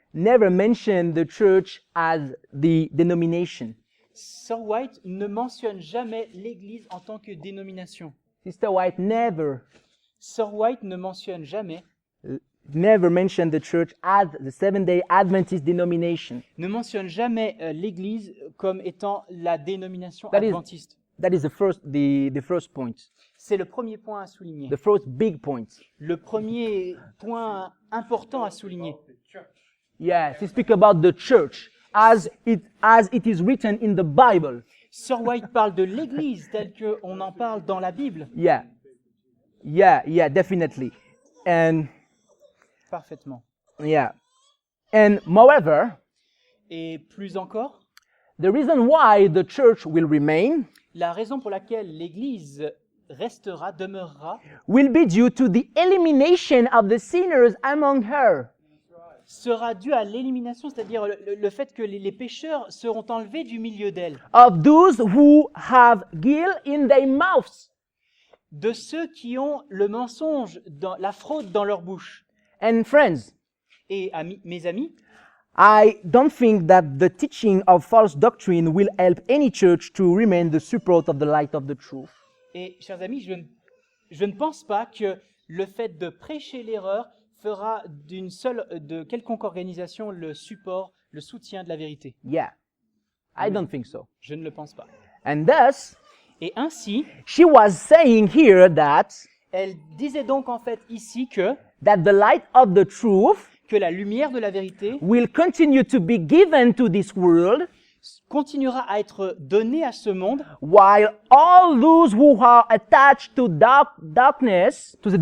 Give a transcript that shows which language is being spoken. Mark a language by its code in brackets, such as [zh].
[en] mentioned the church as the denomination. [fr] Sir White ne mentionne jamais l'Église en tant que dénomination. [en] Sister White never [fr] Sir White ne mentionne jamais, [en] mentioned the church as the Seventh-day Adventist denomination. [fr] ne mentionne jamais l'Église comme étant la dénomination [en] That is- [fr] adventiste. [en] That is the first point, [fr] C'est le premier point à souligner. [en] the first big point. [fr] Le premier point important à souligner. [en] Yes, he speaks about the church as it is written in the Bible. [fr] Sir White parle de l'Église telle qu'on en parle dans la Bible. [en] Yeah, definitely. And [fr] Parfaitement. [en] yeah, and moreover, [fr] Et plus encore, [en] the reason why the church will remain [fr] la raison pour laquelle l'Église restera, demeurera, [en] will be due to the elimination of the sinners among her. [fr] sera due à l'élimination, c'est-à-dire le fait que les pécheurs seront enlevés du milieu d'elle, [en] Of those who have guilt in their mouths. [fr] de ceux qui ont le mensonge, la fraude dans leur bouche. [en] And friends, [fr] Et mes amis, [en] I don't think that the teaching of false doctrine will help any church to remain the support of the light of the truth. [fr] et chers amis, je ne pense pas que le fait de prêcher l'erreur fera de quelconque organisation le support, le soutien de la vérité. [en] Yeah, I don't think so. [fr] Je ne le pense pas. [en] And thus, [fr] Et ainsi, [en] she was saying here that [fr] elle disait donc en fait ici que [en] the light of the truth [fr] la lumière de la vérité [en] will continue to be given to this world, [fr] continuera à être donnée à ce monde, [en] while all those who are attached to darkness,